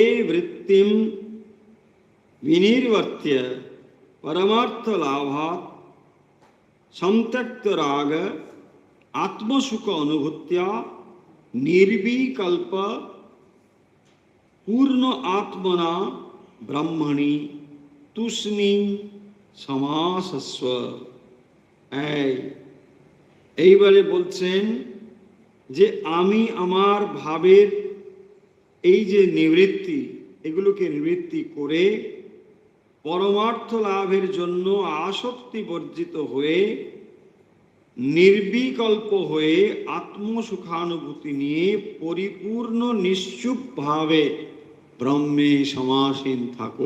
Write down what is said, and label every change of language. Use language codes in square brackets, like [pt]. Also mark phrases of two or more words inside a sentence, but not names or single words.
[sa] वृत्तिम विनिर्वर्त्य परमार्थ लाभात् संत्यक्त राग आत्मसुख अनुभूत्या निर्विकल्प पूर्ण आत्मना ब्रह्मणि तुष्णीं समासस्व। [bn] এইবারে বলছেন যে আমি আমার ভাবের এই যে নিবৃত্তি, এগুলোকে নিবৃত্তি করে পরমার্থ লাভের জন্য আসক্তি বর্জিত হয়ে নির্বিকল্প হয়ে আত্মসুখানুভূতি নিয়ে পরিপূর্ণ নিশ্চুপ ভাবে ব্রহ্মে সমাসীন থাকো।